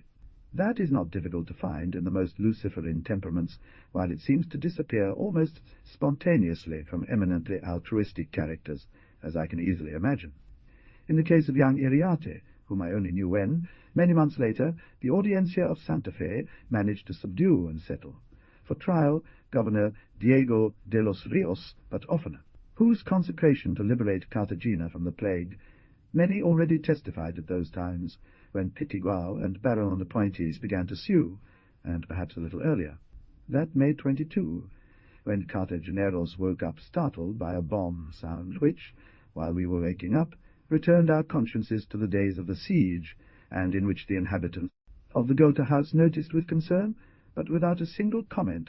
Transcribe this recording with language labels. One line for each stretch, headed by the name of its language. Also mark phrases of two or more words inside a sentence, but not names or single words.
English: That is not difficult to find in the most luciferine temperaments, while it seems to disappear almost spontaneously from eminently altruistic characters, as I can easily imagine. In the case of young Iriarte, whom I only knew when, many months later, the Audiencia of Santa Fe managed to subdue and settle for trial Governor Diego de los Rios, but oftener, whose consecration to liberate Cartagena from the plague many already testified at those times, when Pitiguao and Baron de Pointes began to sue, and perhaps a little earlier. That May 22, when Cartageneros woke up startled by a bomb sound which, while we were waking up, returned our consciences to the days of the siege, and in which the inhabitants of the Gotha house noticed with concern, but without a single comment,